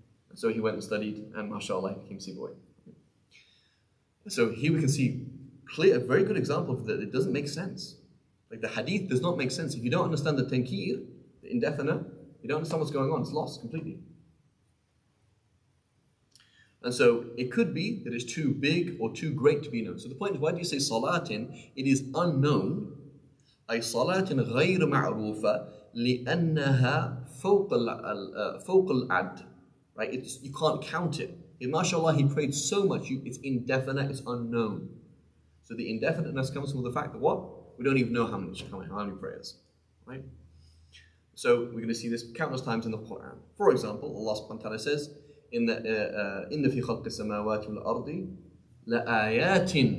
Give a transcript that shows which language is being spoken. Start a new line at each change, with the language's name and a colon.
English: And so he went and studied, and mashallah, he became Sibawayh. So here we can see a very good example of that. It doesn't make sense. Like the hadith does not make sense. If you don't understand the tankir, the indefinite, you don't understand what's going on. It's lost completely. And so it could be that it's too big or too great to be known. So the point is, why do you say salatin? It is unknown.
Arabic: أي صلاة غير معروفة لأنها فوق العد.
English: Right? You can't count it. Mashallah, he prayed so much, it's indefinite, it's unknown. So the indefiniteness comes from the fact that what? We don't even know how many prayers. Right? So we're going to see this countless times in the Quran. For example, Allah subhanahu wa ta'ala says,
Arabic: إن في خلق السماوات والأرض لآيات.